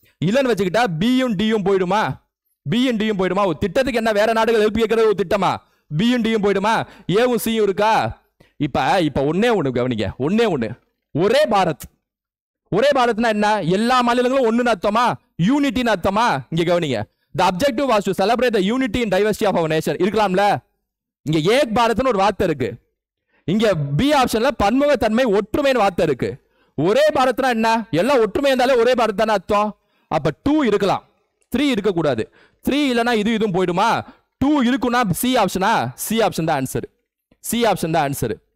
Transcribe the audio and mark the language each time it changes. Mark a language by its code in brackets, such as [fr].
[ta] இல்லைன்னு வச்சுக்கிட்டா பியும் டியும் போயிடுமா? பியும் டியும் போயிடுமா? ஒரு திட்டத்துக்கு என்ன வேற நாடுகள் எழுப்பி கேட்கறது ஒரு திட்டமா? பியும் டியும் போயிடுமா? ஏவும் சியும் இருக்கா? இப்ப ஒன்னே ஒண்ணு கவனிங்க, ஒன்னே ஒண்ணு, ஒரே பாரத். ஒரே பாரத்னா என்ன? எல்லா மாநிலங்களும் ஒண்ணுன்னு அர்த்தமா? யூனிட்டின்னு அர்த்தமா? இங்க கவனிங்க. [en] The objective was to celebrate the unity and diversity of our nation. [ta] இருக்கலாம்ல? இங்க ஏக் பாரத்னு ஒரு வார்த்தை இருக்கு. இங்க பி ஆப்ஷன்ல பன்முகத்தன்மை ஒற்றுமைன்னு வார்த்தை இருக்கு. ஒரே பாரத்னா என்ன? எல்லாம் ஒற்றுமை இருந்தாலே ஒரே பாரத் தானே அர்த்தம். அப்ப 2 இருக்கலாம், 3 இருக்க கூடாது. 3 இல்லனா இதுவும் போய்டுமா? 2 இருக்குனா சி ஆப்ஷனா? சி ஆப்ஷன் தான் ஆன்சர். சி ஆப்ஷன் தான் ஆன்சர்.